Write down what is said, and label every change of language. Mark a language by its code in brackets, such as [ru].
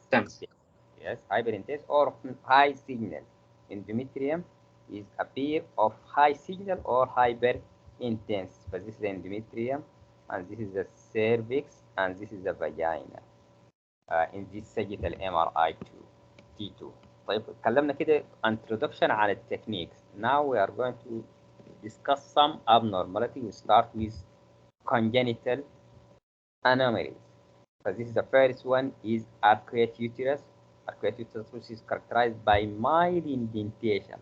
[en] Tense. Yes, hyper intense or high signal. Endometrium is appear of high signal or hyper intense. But this is the endometrium, and this is the cervix, and this is the vagina. In this sagittal MRI T2. [ar] طيب اتكلمنا كده [en] introduction [ar] على التكنيكس. [en] Now we are going to discuss some abnormality. We start with congenital anomalies. So this is the first one is arcuate uterus. Arcuate uterus, which is characterized by mild indentation.